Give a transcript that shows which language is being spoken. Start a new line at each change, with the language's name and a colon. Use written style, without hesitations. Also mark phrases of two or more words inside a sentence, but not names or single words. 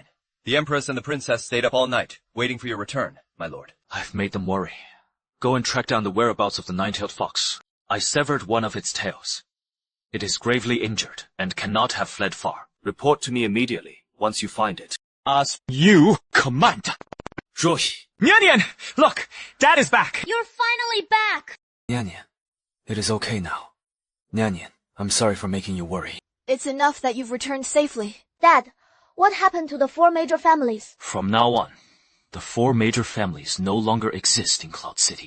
English: The Empress and the Princess stayed up all night, waiting for your return, my lord. I've made them worry. Go and track down the whereabouts of the nine-tailed fox. I severed one of its tails. It is gravely injured and cannot have fled far. Report to me immediately once you find it. As you command. Ruoyi. Nian Nian! Look! Dad is back! You're finally back! Nian Nian, it is okay now. Nian Nian, I'm sorry for making you worry. It's enough that you've returned safely. Dad, what happened to the 4 major families? From now on, the 4 major families no longer exist in Cloud City.